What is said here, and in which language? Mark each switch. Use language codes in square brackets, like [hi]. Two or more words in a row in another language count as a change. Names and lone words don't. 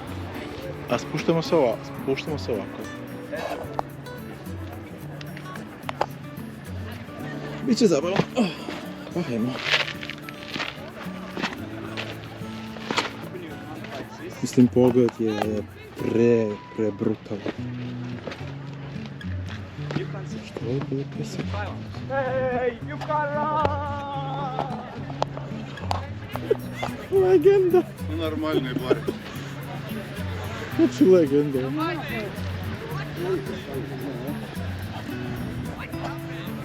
[sr] A spuštamo se ovako. Biće zabavno. Pa hajmo. Mislim, pogled je pre brutalan. Što je bilo pesma? [en] Hey, you can run! [sr] Legenda! [ru] Нормальный парень. [sr] Znači legenda.